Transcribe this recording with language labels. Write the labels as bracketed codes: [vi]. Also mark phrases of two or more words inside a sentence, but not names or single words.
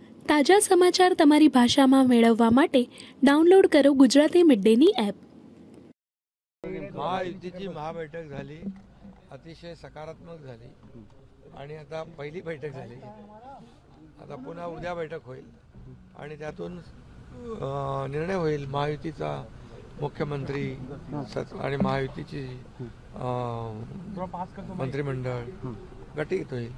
[gu] તાજા સમાચાર તમારી ભાષામાં મેળવવા માટે ડાઉનલોડ કરો ગુજરાતી મિડ ડેની એપ। [mr] महायुतीची महाबैठक झाली, अतिशय सकारात्मक झाली आणि आता पहिली बैठक झाली। आता पुन्हा उद्या बैठक होईल आणि त्यातून निर्णय होईल महायुतीचा मुख्यमंत्री आणि महायुतीची मंत्रिमंडळ गटित होईल।